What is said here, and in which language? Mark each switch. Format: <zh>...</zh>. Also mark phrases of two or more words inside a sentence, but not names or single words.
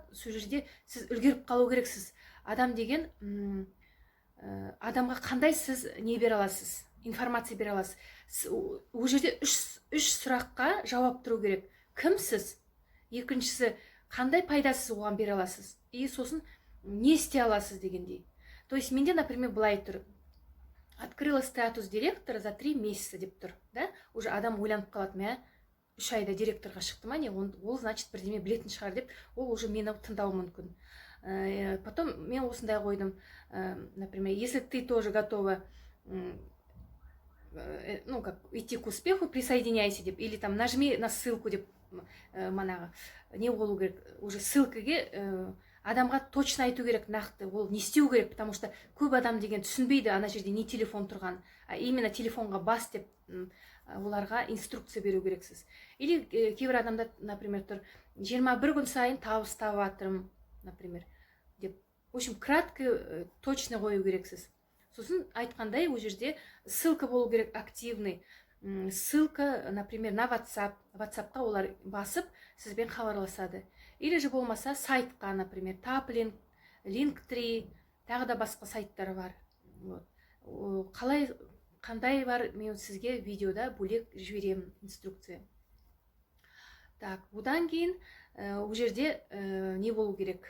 <kk>Сол жерде сіз үлгеріп қалу керексіз. Адам деген адамға қандай сіз не бере аласыз, информация бере аласыз. Ол жерде 3 сұраққа жауап тұру керек. Кім сіз? Екіншісі, қандай пайдасыз оған бере аласыз? И сосын не істей аласыз дегендей.</kk> <ru>То есть</ru> <kk>менде, например, былай тұр.</kk> <ru>Открыла статус директора за 3 месяца</ru> <kk>деп тұр,</kk> <ru>да?</ru> <kk>Уже адам ойланып қалады, мә 3 айда директорға шықты ма, не, ол значит бірдеме білетін шығар деп, ол уже мені тыңдауы мүмкін. Потом мен осындай қойдым,</kk> <ru>например, если ты тоже готова идти к успеху, присоединяйся</ru> <kk>деп,</kk> <ru>или там нажми на ссылку</ru> <kk>деп, манағы не болу керек, уже ссылкаге адамға точно айту керек, нақты ол не істеу керек,</kk> <ru>потому что</ru> <kk>көп адам деген түсінбейді ана жерде не телефон тұрған,</kk> <ru>а именно</ru> <kk>телефонға бас деп оларға инструкция беру керексіз. Или кейбір адамда, например, тұр 21 күн сайын табыс тауып жатырмын, например, деп.</kk> <ru>В общем, кратко, точно қою керексіз.</ru> <kk>Сосын айтқандай, ол жерде ссылка болу керек активный.</kk> <ru>Ссылка, например, на WhatsApp.</ru> <kk>WhatsAppқа олар басып, сізбен хабарласады.</kk> <ru>Или же</ru> <kk>болмаса сайтқа, например, Taplink, Linktree, тағы да басқа сайттар бар. Қандай бар, мен сізге видеода бөлек жіберемін инструкция. Так, одан кейін ол жерде не болу керек?</kk>